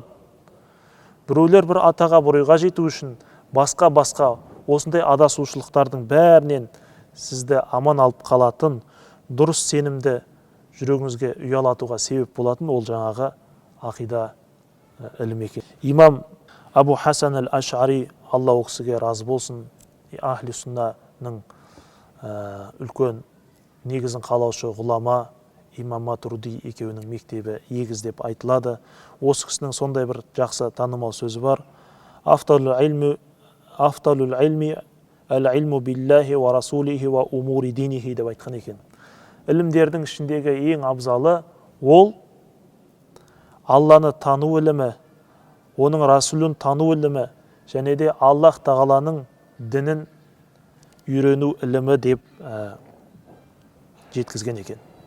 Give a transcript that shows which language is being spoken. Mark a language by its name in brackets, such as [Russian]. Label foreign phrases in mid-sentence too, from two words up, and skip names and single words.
[Kazakh] Біреулер бір атаға, бурайға жету үшін басқа осындай адасушылықтардың бәрінен сізді аман алып қалатын, дұрыс сенімді жүрегіңізге ұялатуға себеп болатын ол жаңағы ақида ілімі екен. Имам Абу Хасан аль-Аш'ари, Алла ол кісіге разы болсын, ахли суннаның үлкен негізін қалаушы ғұлама имам Матурди екеуінің мектебі егіз деп айтылады. Осы кісінің сондай бір жақсы танымал сөзі бар. [Arabic] أفضل العلم العلم بالله ورسوله وأمور دينه [Kazakh] деп айтқан екен. Ілімдердің ішіндегі ең абзалы ол Алланы тану ілімі, оның расулын тану ілімі, және де Аллах тағаланың дінін үйрену ілімі деп жеткізген екен.